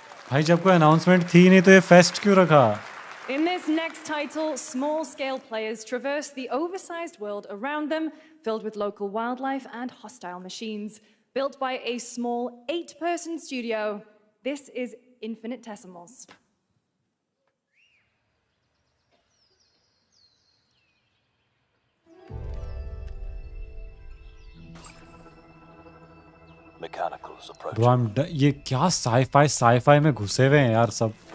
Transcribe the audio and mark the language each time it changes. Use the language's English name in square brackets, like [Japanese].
[Hindi] भाई जब कोई अनाउंसमेंट थी नहीं तो ये फेस्ट क्यों रखा? [English] In this next title, small-scale players traverse the oversized world around them, filled with local wildlife and hostile machines. Built by a small 8-person studio, this is Infinitesimals. Mechanicals approaching. [Hindi] Bro, ये क्या sci-fi में घुसे हुए हैं यार सब।